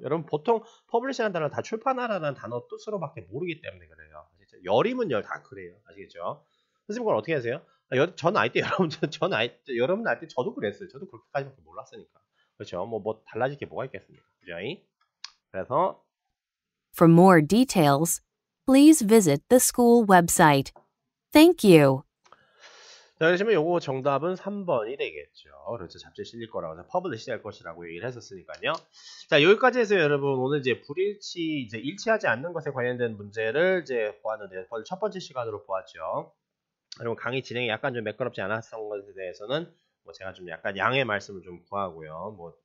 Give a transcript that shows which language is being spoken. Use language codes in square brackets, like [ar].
[ko] 여러분 보통 퍼블리시라는 단어는 다 출판하라는 단어 뜻으로밖에 모르기 때문에 그래요. 아시겠죠? 열이면 열 다 그래요. 아시겠죠? 선생님 그걸 어떻게 하세요? 전 아이 때 여러분 아이 때 저도 그랬어요. 저도 그렇게까지밖에 몰랐으니까. 그렇죠? 뭐 달라질 게 뭐가 있겠습니까? 그죠? 그래서 [en] For more details, please visit the school website. Thank you. [ko] 자, 그러시면 요거 정답은 3번이 되겠죠. 그렇죠. 잡지에 실릴 거라고 해서 퍼블리시 될 것이라고 얘기를 했었으니까요. 자, 여기까지 해서 여러분 오늘 이제 일치하지 않는 것에 관련된 문제를 이제 보았는데 첫 번째 시간으로 보았죠. 여러분 강의 진행이 약간 좀 매끄럽지 않았던 것에 대해서는 제가 좀 약간 양해 말씀을 좀 구하고요.